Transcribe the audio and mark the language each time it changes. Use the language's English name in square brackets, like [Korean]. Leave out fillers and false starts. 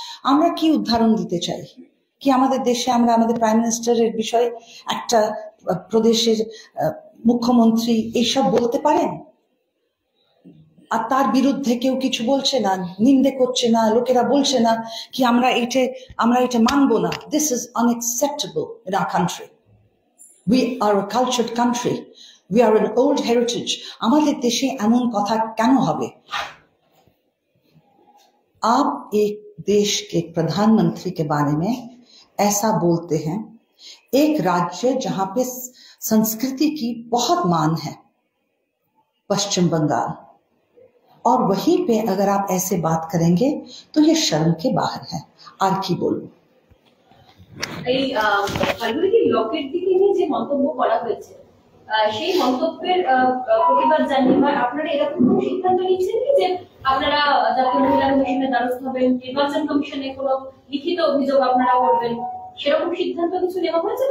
[Bangla] আমরা কি উদাহরণ দিতে চাই কি আমাদের দেশে আমরা আমাদের প্রাইম মিনিস্টারের বিষয়ে একটা প্রদেশের মুখ্যমন্ত্রী এইসব বলতে পারেন আর তার বিরুদ্ধে কেউ কিছু বলছে না, নিন্দে করছে না, লোকেরা বলছে না কি আমরা এটা মানবো না। [English] This is unacceptable in our country. We are a cultured country, we are an old heritage. [Bangla] আমাদের দেশে এমন কথা কেন হবে? [Hindi] आप एक देश के प्रधानमंत्री के बारे में ऐसा बोलते हैं, एक राज्य जहां पे संस्कृति की बहुत मान है, पश्चिम बंगाल, और वहीं पे अगर आप ऐसे बात करेंगे तो ये शर्म के बाहर है। [Bangla] আর কি বলবো? এই ফাল্গুনি লকেট দিকে নিয়ে যে মন্তব্য করা হয়েছে, সেই মন্তব্যের প্রতিবাদ জানিয়ে বা আপনারা এরকম কোনো সিদ্ধান্ত নিচ্ছেন কি যে আপনারা জাতীয় মহিলা কমিশনের দ্বারস্থ হবেন, নির্বাচন কমিশনে কোনো লিখিত অভিযোগ আপনারা করবেন, সেরকম সিদ্ধান্ত কিছু নেওয়া হয়েছে?